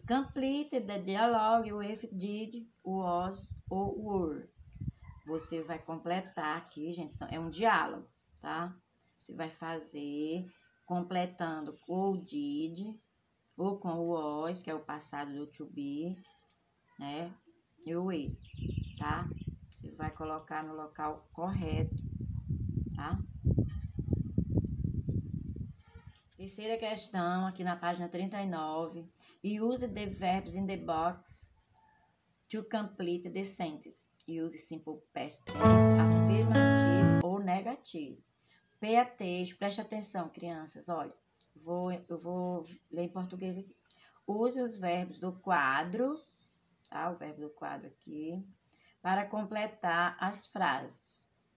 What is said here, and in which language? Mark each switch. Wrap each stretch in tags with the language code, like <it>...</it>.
<en>Complete the dialogue with did, was ou were.</en> <pt>Você vai completar aqui, gente, é um diálogo, tá? Você vai fazer completando ou did, ou com o was, que é o passado do to be, né? E o will, tá? Você vai colocar no local correto, tá? Terceira questão, aqui na página 39.</pt> <en>Use the verbs in the box to complete the sentence. Use simple past tense,</en> <pt>afirmativo ou negativo.</pt> <en>Pay attention,</en> <pt>preste atenção, crianças. Olha, eu vou ler em português aqui. Use os verbos do quadro, tá? O verbo do quadro aqui, para completar as frases.</pt>